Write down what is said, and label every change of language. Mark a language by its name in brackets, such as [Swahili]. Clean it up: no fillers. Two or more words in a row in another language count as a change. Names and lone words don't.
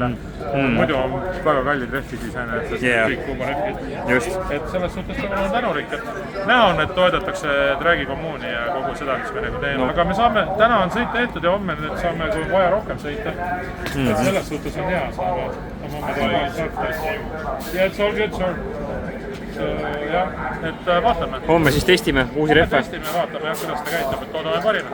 [Estonian] Muidu on väga kallid rehvid iseenesest, kõik kuuma rehvid. Et selles suhtes on tänurik, et näha on, et toetatakse Dragi kommuuni ja kogu seda, mis me nagu teeme. Aga me saame, täna on sõit tehtud ja homme nüüd saame, kui vaja rohkem sõita. Et selles suhtes on hea, saame ja [English] it's all good, sir. [Estonian] Jah, et vaatame. Homme siis testime uusi rehve. Testime, vaatame jah, kuidas ta käitab, et toodame parimad.